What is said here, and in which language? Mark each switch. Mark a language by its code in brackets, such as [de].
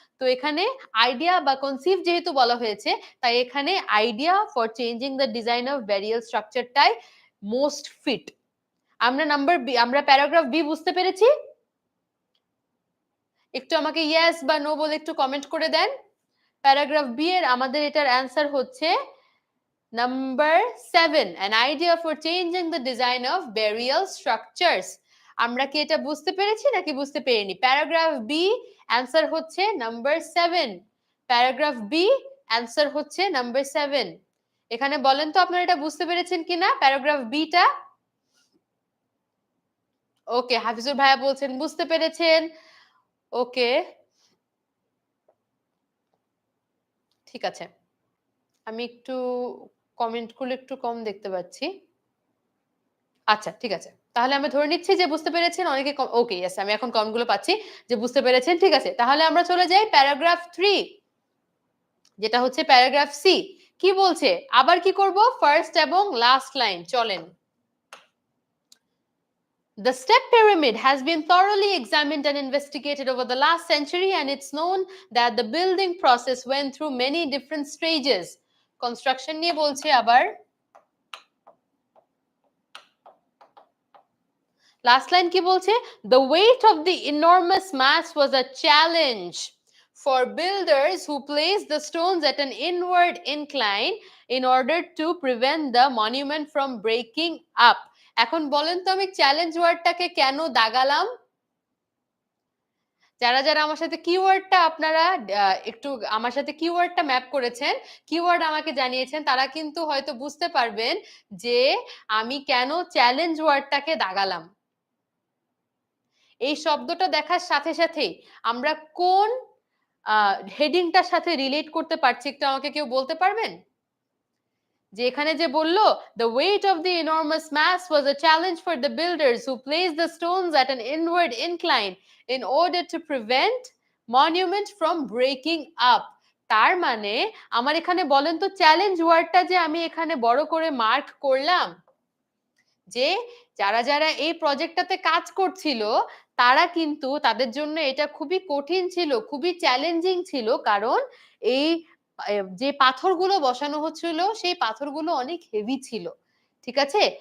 [bn] তো এখানে আইডিয়া বা কনসিভ যেহেতু বলা হয়েছে, তাই এখানে [en] Idea for changing the design of burial স্ট্রাকচারটাই most fit. [bn] আমরা প্যারাগ্রাফ বি বুঝতে পেরেছি? একটু আমাকে ইয়েস বা নো বলে একটু কমেন্ট করে দেন। প্যারাগ্রাফ বি এর আমাদের এটার অ্যান্সার হচ্ছে number 7, [en] an idea for changing the design of burial structures. [bn] আমরা কি এটা বুঝতে পেরেছি নাকি বুঝতে পারিনি? প্যারাগ্রাফ বি অ্যান্সার হচ্ছে নাম্বার 7। প্যারাগ্রাফ বি অ্যান্সার হচ্ছে নাম্বার 7। এখানে বলেন তো আপনারা এটা বুঝতে পেরেছেন কিনা প্যারাগ্রাফ বিটা? ওকে, হাফিজুর ভাইয়া বলছেন বুঝতে পেরেছেন। ওকে, ঠিক আছে। আমি একটু কমেন্টগুলো একটু কম দেখতে পাচ্ছি। আচ্ছা, ঠিক আছে। তাহলে আমরা ধরে নিচ্ছি যে বুঝতে পেরেছেন। অনেকে ওকে, ইয়েস, আমি এখন কমেন্টগুলো পাচ্ছি যে বুঝতে পেরেছেন। ঠিক আছে। তাহলে আমরা চলে যাই প্যারাগ্রাফ 3, যেটা হচ্ছে প্যারাগ্রাফ সি। কি বলছে? আবার কি করব? ফার্স্ট এবং লাস্ট লাইন চলেন। [en] The step pyramid has been thoroughly examined and investigated over the last century, and it's known that the building process went through many different stages. [bn] Construction নিয়ে বলছে আবার। লাস্ট লাইন কি বলছে? [en] The weight of the enormous mass was a challenge for builders who placed the stones at an inward incline in order to prevent the monument from breaking up. [bn] এখন বলেন তো আমি challenge ওয়ার্ডটাকে কেন দাগালাম? যারা যারা আমার সাথে কিওয়ার্ডটা আপনারা একটু আমার সাথে কিওয়ার্ডটা ম্যাপ করেছেন, কিওয়ার্ড আমাকে জানিয়েছেন, তারা কিন্তু হয়তো বুঝতে পারবেন যে আমি কেন চ্যালেঞ্জ ওয়ার্ডটাকে দাগালাম। এই শব্দটা দেখার সাথে সাথেই আমরা কোন হেডিংটার সাথে রিলেট করতে পারছি একটু আমাকে কেউ বলতে পারবেন? যে এখানে যে বললো [en] the weight of the enormous mass was a challenge for the builders who placed the stones at an inward incline in order to prevent monument from breaking up. [bn] তার মানে আমার এখানে বলেন তো চ্যালেঞ্জ ওয়ার্ডটা যে আমি এখানে বড় করে মার্ক করলাম, যে যারা যারা এই প্রজেক্টটাতে কাজ করছিল তারা কিন্তু তাদের জন্য এটা খুবই কঠিন ছিল, খুবই চ্যালেঞ্জিং ছিল, কারণ এই যে পাথরগুলো বসানো হচ্ছিল সেই পাথরগুলো অনেক হেভি ছিল। ঠিক আছে?